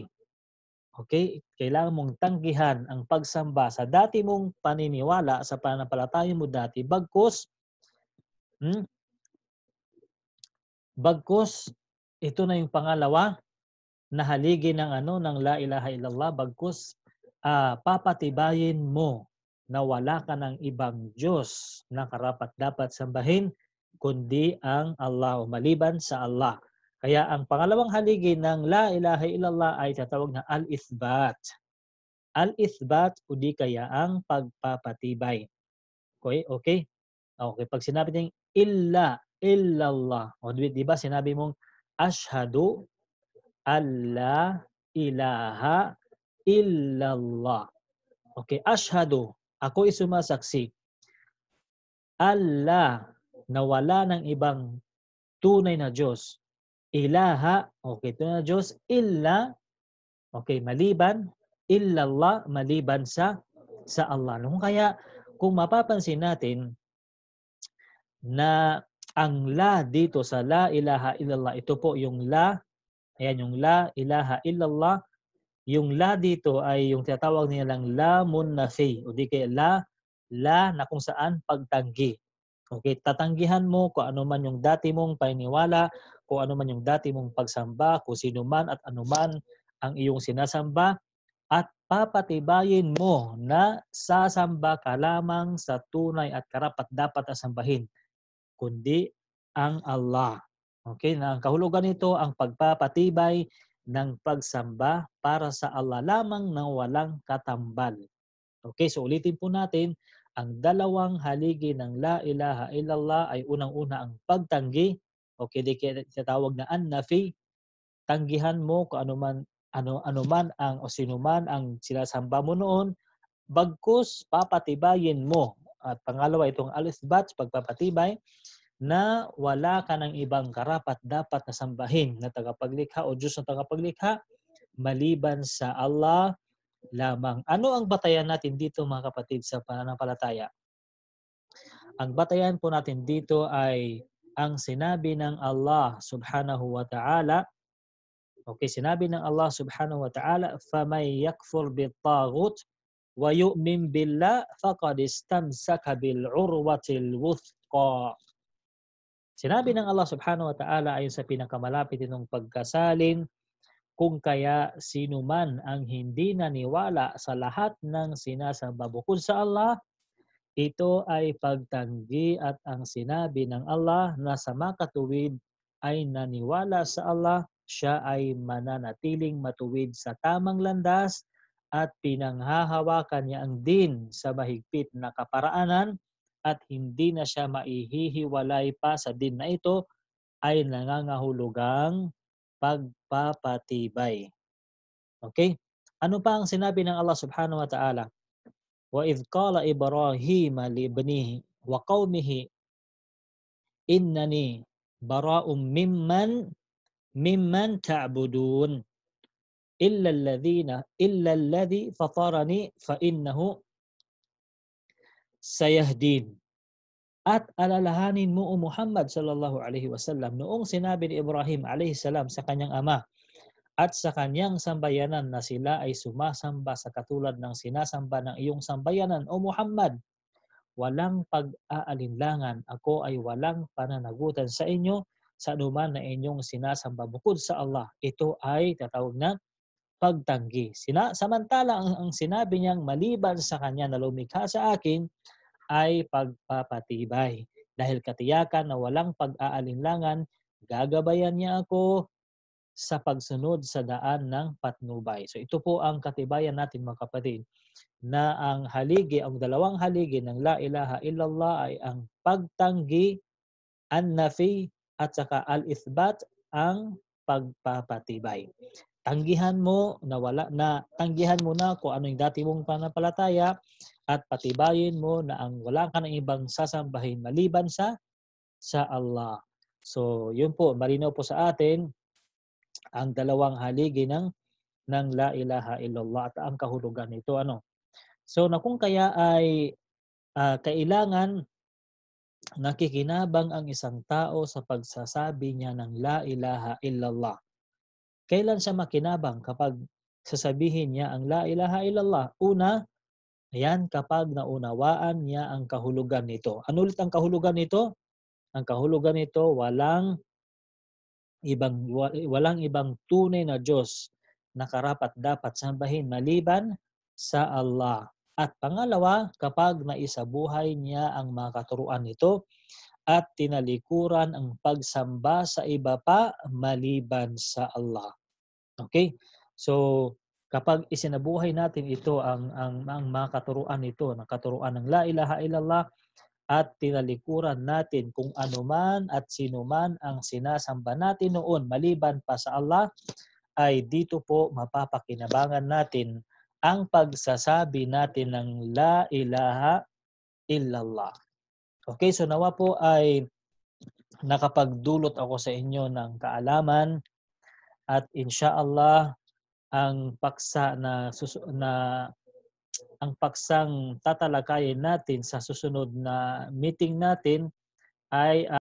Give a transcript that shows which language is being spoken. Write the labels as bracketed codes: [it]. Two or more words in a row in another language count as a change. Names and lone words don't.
[tl] Okay? Kailangan mong tanggihan ang pagsamba sa dati mong paniniwala sa pananampalataya mo dati bagkus ito na yung pangalawa na haligi ng [ar] لا إله إلا الله [tl] bagkus papatibayin mo na wala ka ng ibang Diyos na karapat-dapat sambahin kundi ang Allah o maliban sa Allah. Kaya ang pangalawang haligi ng [ar] لا إله إلا الله [tl] ay tatawag na al-ithbat. Al-ithbat o di kaya ang pagpapatibay. Okay? Okay? Okay, pag sinabi ng illallah, o di ba sinabi mong [ar] أشهد ألا إله إلا الله. [tl] Okay, ashhadu, ako ay sumasaksi. Allah, na wala ng ibang tunay na Diyos. Ilaha, okay, tunay na Diyos, illa, okay, maliban, illallah, maliban sa Allah. Kaya, kung mapapansin natin na ang la dito sa [ar] لا إله إلا الله, [tl] ito po yung la, ayan yung [ar] لا إله إلا الله. [tl] Yung la dito ay yung tinatawag nilang [ar] لام النفي [tl] o di kaya la na kung saan pagtanggi. Okay, tatanggihan mo kung ano man yung dati mong paniniwala, kung ano man yung dati mong pagsamba, kung sino man at ano man ang iyong sinasamba at papatibayin mo na sasamba ka lamang sa tunay at karapat-dapat na sambahin kundi ang Allah. Okay, na ang kahulugan nito ang pagpapatibay ng pagsamba para sa Allah lamang ng walang katambal. Okay, so ulitin po natin, ang dalawang haligi ng [ar] لا إله إلا الله [tl] ay unang-una ang pagtanggi, okay, di kaya tinatawag na an-nafi, tanggihan mo kung ano man ang o sino man ang sinasamba mo noon, bagkus papatibayin mo. At pangalawa itong al-ithbat, pagpapatibay, na wala ka ng ibang karapat-dapat na sambahin na tagapaglikha o Diyos na tagapaglikha maliban sa Allah lamang. Ano ang batayan natin dito mga kapatid sa pananampalataya? Ang batayan po natin dito ay ang sinabi ng Allah [ar] سبحانه وتعالى. [tl] Okay, sinabi ng Allah [ar] سبحانه وتعالى, فَمَنْ يَكْفُرْ بِالطَّاغُوتِ وَيُؤْمِنْ بِاللَّهِ فَقَدِ اسْتَمْسَكَ بِالْعُرْوَةِ الْوُثْقَى. [tl] Sinabi ng Allah [ar] سبحانه وتعالى [tl] ayon sa pinakamalapit nitong pagkasalin, kung kaya sino man ang hindi naniwala sa lahat ng sinasamba bukod sa Allah, ito ay pagtanggi at ang sinabi ng Allah na sa makatuwid ay naniwala sa Allah, siya ay mananatiling matuwid sa tamang landas at pinanghahawakan niya ang din sa mahigpit na kaparaanan at hindi na siya maihihiwalay pa sa din na ito ay nangangahulugang pagpapatibay. Okay? Ano pa ang sinabi ng Allah [ar] سبحانه وتعالى? وَإِذْ قَالَ إِبْرَاهِيمَ لِابْنِهِ وَقَوْمِهِ إِنَّنِي بَرَاءٌ مِّمَّنْ تَعْبُدُونَ إِلَّا الَّذِي فَطَرَنِي فَإِنَّهُ سَيَهْدِينِ. [tl] At alalahanin mo o Muhammad [ar] صلى الله عليه وسلم [tl] noong sinabi ni Ibrahim [ar] عليه السلام [tl] sa kanyang ama at sa kanyang sambayanan na sila ay sumasamba sa katulad ng sinasamba ng iyong sambayanan o Muhammad. walang pag-aalinlangan. Ako ay walang pananagutan sa inyo sa anuman na inyong sinasamba bukod sa Allah. Ito ay tatawag na pagtanggi. Samantala ang sinabi niyang maliban sa kanya na lumikha sa akin ay pagpapatibay. Dahil katiyakan na walang pag-aalinlangan, gagabayan niya ako sa pagsunod sa daan ng patnubay. So ito po ang katibayan natin mga kapatid, na ang haligi, ang dalawang haligi ng [ar] لا إله إلا الله [tl] ay ang pagtanggi, an-nafi, at saka al-ithbat, ang pagpapatibay. Tanggihan mo tanggihan mo na kung ano yung dati mong pananampalataya at patibayin mo na ang wala ka ng ibang sasambahin maliban sa Allah. So, yun po, malinaw po sa atin ang dalawang haligi ng [ar] لا إله إلا الله [tl] at ang kahulugan nito. So, na kung kaya ay kailangan nakikinabang ang isang tao sa pagsasabi niya ng [ar] لا إله إلا الله. [tl] Kailan siya makinabang? Kapag sasabihin niya ang [ar] لا إله إلا الله. [tl] Una, ayan, kapag naunawaan niya ang kahulugan nito. Ano ulit ang kahulugan nito? Ang kahulugan nito, walang ibang tunay na Diyos na karapat-dapat sambahin maliban sa Allah. At pangalawa, kapag naisabuhay niya ang mga katuruan nito at tinalikuran ang pagsamba sa iba pa maliban sa Allah. Okay? So, kapag isinabuhay natin ito ang mga katuruan nito, ng katuruan ng [ar] لا إله إلا الله, [tl] at tinalikuran natin kung ano man at sino man ang sinasamba natin noon maliban pa sa Allah, ay dito po mapapakinabangan natin ang pagsasabi natin ng [ar] لا إله إلا الله. [tl] Okay, so nawa po ay nakapagdulot ako sa inyo ng kaalaman at insyaallah ang paksa ang paksang tatalakayin natin sa susunod na meeting natin ay